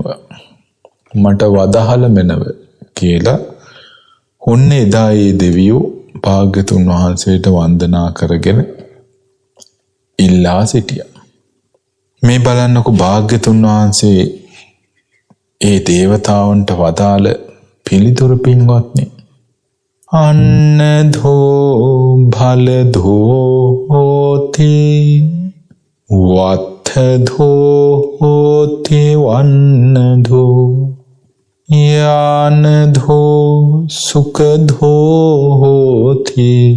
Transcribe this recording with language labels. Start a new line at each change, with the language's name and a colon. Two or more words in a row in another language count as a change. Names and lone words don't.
Sinhala: මට වදහල මෙනව කියලා ඔන්න එදා ඒ දෙවියෝ භාග්‍යතුන් වහන්සේට වන්දනා කරගෙන ඉල්ලා සිටියා. මේ බලන්නකො භාග්‍යතුන් වහන්සේ ඒ දේවතාවන්ට වදාළ පිළිතුර පින්වත්නි.
Pali: අන්නධෝ භලධෝ හෝති වත්තධෝ හෝති වන්නධෝ යානධෝ සුඛධෝ හෝති